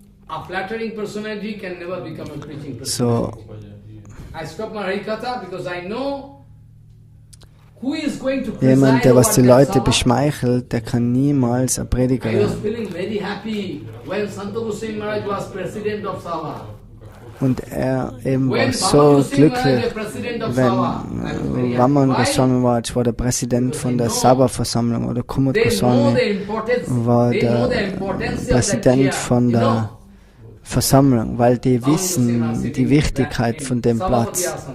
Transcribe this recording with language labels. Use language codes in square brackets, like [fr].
[en] A flattering personality can never become a preaching personality. I stop my Harikatha because I know who is going to preside. [de] Jemand, der was die Leute beschmeichelt, der kann niemals ein Prediger werden. [en] I was feeling very happy when Santa Goswami Maharaj was president of Seva. [de] Und er eben war so glücklich, wenn Vaman Goswami war der Präsident von der Sabha-Versammlung oder Kumud Goswami war der Präsident von der Versammlung, weil die wissen die Wichtigkeit von dem Platz.